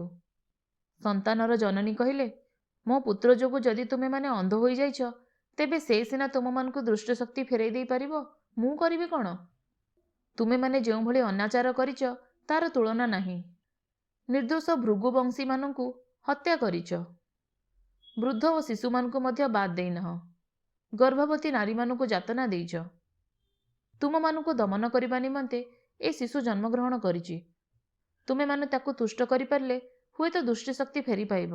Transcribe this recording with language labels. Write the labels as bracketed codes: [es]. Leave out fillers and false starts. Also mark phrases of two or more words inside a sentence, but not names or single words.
[or] ସନ୍ତାନର ଜନନୀ କହିଲେ, ମୋ ପୁତ୍ର ଯୋଗୁ ଯଦି ତୁମେ ମାନେ ଅନ୍ଧ ହୋଇ ଯାଇଛ, ତେବେ ସେ ସିନା ତୁମ ମାନଙ୍କୁ ଦୃଷ୍ଟି ଶକ୍ତି ଫେରାଇ ଦେଇ ପାରିବ, ମୁଁ କରିବି କଣ? ତୁମେ ମାନେ ଯେଉଁ ଭଳି ଅନାଚାର କରିଛ ତାର ତୁଳନା ନାହିଁ। ନିର୍ଦ୍ଦୋଷ ଭୃଗୁବଂଶୀ ମାନଙ୍କୁ ହତ୍ୟା କରିଛ। ବୃଦ୍ଧ ଓ ଶିଶୁମାନଙ୍କୁ ମଧ୍ୟ ବାଦ୍ ଦେଇନାହ। ଗର୍ଭବତୀ ନାରୀମାନଙ୍କୁ ଯାତନା ଦେଇଛ। ତୁମମାନଙ୍କୁ ଦମନ କରିବା ନିମନ୍ତେ ଏ ଶିଶୁ ଜନ୍ମଗ୍ରହଣ କରିଛି। ତୁମେମାନେ ତାକୁ ତୁଷ୍ଟ କରିପାରିଲେ ହୁଏତ ଦୃଷ୍ଟିଶକ୍ତି ଫେରି ପାଇବ।